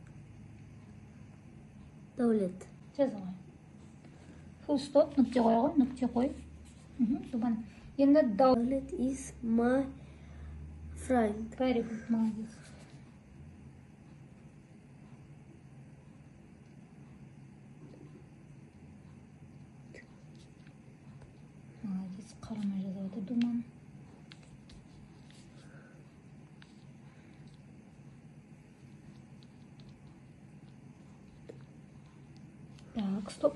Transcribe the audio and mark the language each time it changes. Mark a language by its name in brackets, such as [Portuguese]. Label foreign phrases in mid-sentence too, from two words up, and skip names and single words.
[Kazakh] Дәулет. Жаза қой. [English] Full stop, [Kazakh] нүкте қой ғой, нүкте қой. Енді [English] Дәулет is my friend. Very good, [Russian] молодец. [Kazakh] Молодец, қарамай жаза отыр, Думан. [Russian] Так, стоп.